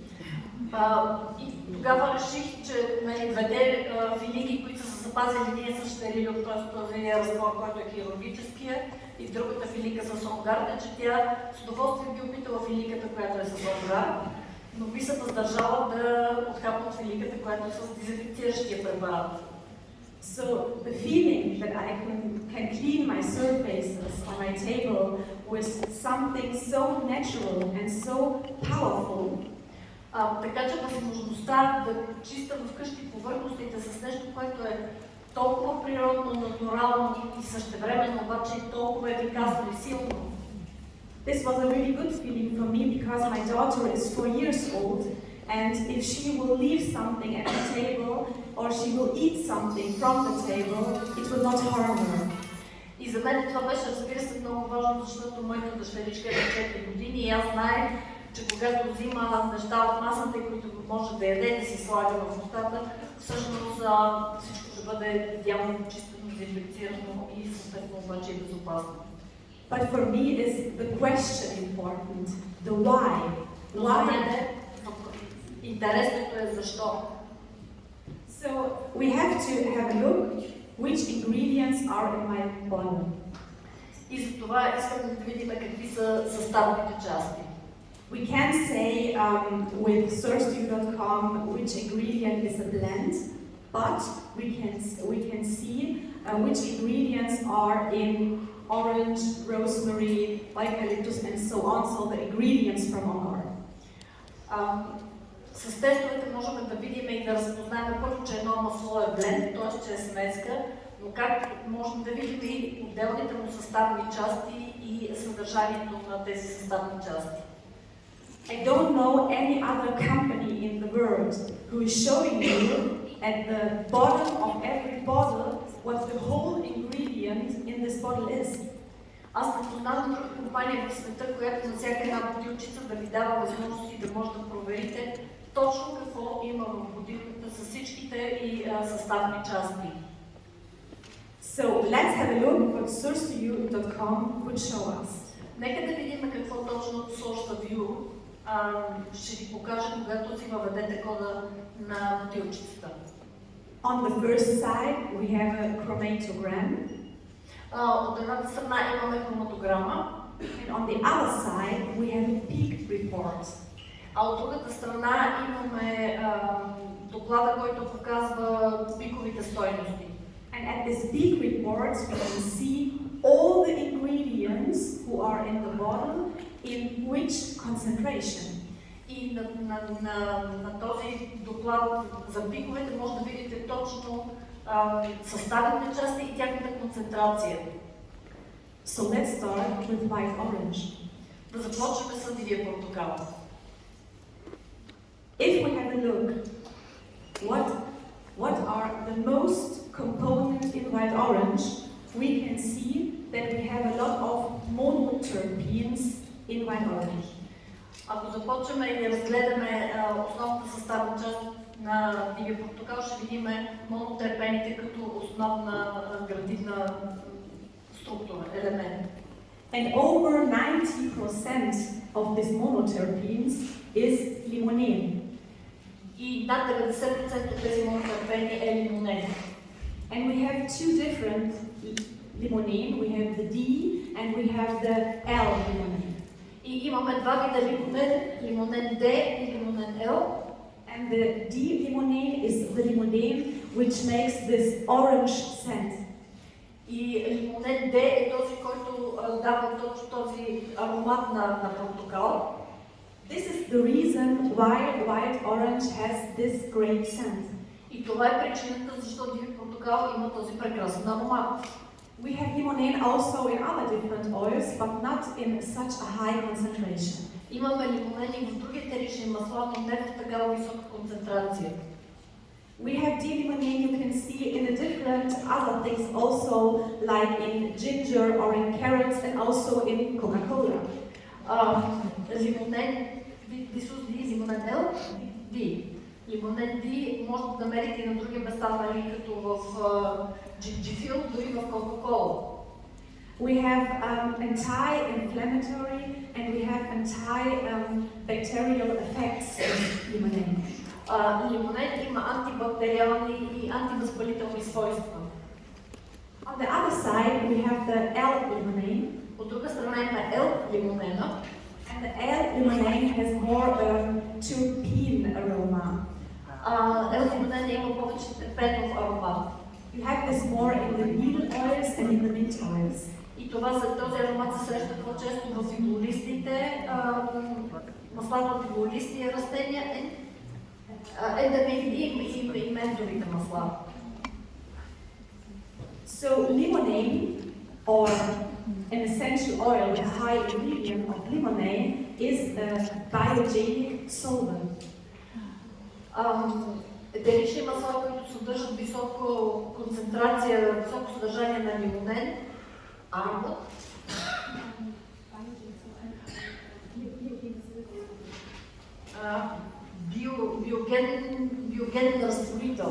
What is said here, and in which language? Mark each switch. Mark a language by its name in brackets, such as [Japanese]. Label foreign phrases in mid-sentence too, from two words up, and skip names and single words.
[Bulgarian] И тогава реших, че двете филийки, които са запазили ние с стерилиум, т.е. този разтвор, който е хирургическия, и другата филийка с On Guard, че тя с удоволствие би опитала филийката, която е с On Guard, но би се въздържала да отхапва от филийката, която е с дезинфекциращия препарат. [English] So the feeling that I can clean my surfaces on my table with something so natural and so powerful. [Bulgarian] Така че възможността да чиста вкъщи повърхностите с нещо, което е толкова природно, натурално и същевременно обаче толкова ефикасно и силно. [English] This was a really good feeling for me because my daughter is 4 years old, and if she will leave something at the table or she will eat something from the table, it will not harm her. [Bulgarian] И за мен това беше, разбира се, много важно, защото моята дъщеричка е на 4 години и аз знаех, че когато взима неща от масата, които може да яде, да си слага в устата, всъщност всичко ще бъде идеално почистено, дезинфекцирано и съответно обаче и безопасно. [English] But for me is the question important, the why. Why? [Bulgarian] Интересното е защо. [English] So we have to have a look which ingredients are in my bottle. [Bulgarian] И за това искам да видим какви са съставните части. [English] We can say with sourceview.com which ingredient is a blend, but we can see which ingredients are in orange, rosemary, eucalyptus, and so on. So the ingredients from On Guard. [Bulgarian] С тестовете можем да видим и да разпознаем първо, че едно масло е бленд, т.е. че е смеска, но как можем да видим и отделните му съставни части и съдържанието на тези съставни части. [English] I don't know any other company in the world who is showing you at the bottom of every bottle what the whole ingredient in this bottle is. [Bulgarian] Аз не познавам друга компания в света, която на всяка една бутилчица да ви дава възможности да може да проверите точно какво има в бутилката с всичките и съставни части. [English] So let's have a look what sourceview.com would show us. [Bulgarian] Нека да видим какво точно SourceView ще ви покаже, когато си въведете кода на бутилчицата. [English] On the first side we have a chromatogram. [Bulgarian] От едната страна имаме хроматограма. [English] And on the other side we have a peak report. [Bulgarian] А от другата страна имаме доклада, който показва пиковите стойности. [English] And at this peak report we can see all the ingredients ingredients who are in the bottle in which concentration. [Bulgarian] И на този доклад за пиковете може да видите точно съставните части и тяхната концентрация. [English] So let's start with white orange. [Bulgarian] Да започнем с дивия портокал. [English] If we have a look, what are the most components in white orange, we can see that we have a lot of monoterpenes in white orange. [Bulgarian] Ако започваме и разгледаме основната съставна част на дивия портокал, ще видим монотерпените като основна градивна структура, елемент. [English] And over 90% of these monoterpenes is limonene. [Bulgarian] И над 90% от тези монотерпени е лимонен. [English] And we have two different limonene. We have the D and we have the L limonene. [Bulgarian] И имаме два вида лимонен, лимонен D и лимонен L. [English] And the D limonene is the limonene which makes this orange scent. [Bulgarian] И лимонен D е този, който дава точно този аромат на портокал. [English] This is the reason why white orange has this great scent. [Bulgarian] И това е причината, защо диви портокал има този прекрасен аромат. [English] We have limonene also in other different oils, but not in such a high concentration. [Bulgarian] Имаме лимонени в други етерични масла, но не в такава висока концентрация. [English] We have D-limonene you can see in the different other things also, like in ginger or in carrots and also in Coca-Cola. [Bulgarian] Лимонен, [English] this is D, [Bulgarian] лимонен L, D. Лимонен D може да намерите и на други места, нали, като в джинджифил, дори в Coca-Cola. [English] We have anti-inflammatory and we have anti-bacterial effects in limonene. [Bulgarian] Лимонен има антибактериални и антивъзпалителни свойства. [English] On the other side, we have the L limonene. [Bulgarian] От друга страна има L лимонена. [English] And the L limonene has more terpene aroma. [Bulgarian] L лимонена има повече терпенов аромат. [English] You have this more in the needle oils and in the mint oils. [Bulgarian] И този аромат се среща по-често в иглолистите, маслата от иглолисти растения и ментовите масла. [English] So limonene, or an essential oil, the high ingredient of limonene, is a biogenic solvent. [Bulgarian] Етерични масла, които съдържат висока концентрация, високо съдържание на лимонен, биогенен разтворител.